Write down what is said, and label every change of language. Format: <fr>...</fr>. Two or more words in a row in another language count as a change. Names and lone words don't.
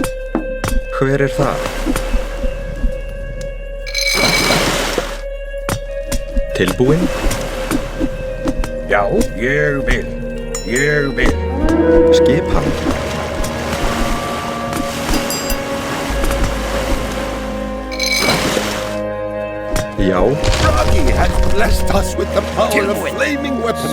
<is>Hver þar? Tilbúin. Já, ég vil. Ég vil. Skipan. Já.</is> <en>Froggy has blessed us with the power of flaming weapons.</en>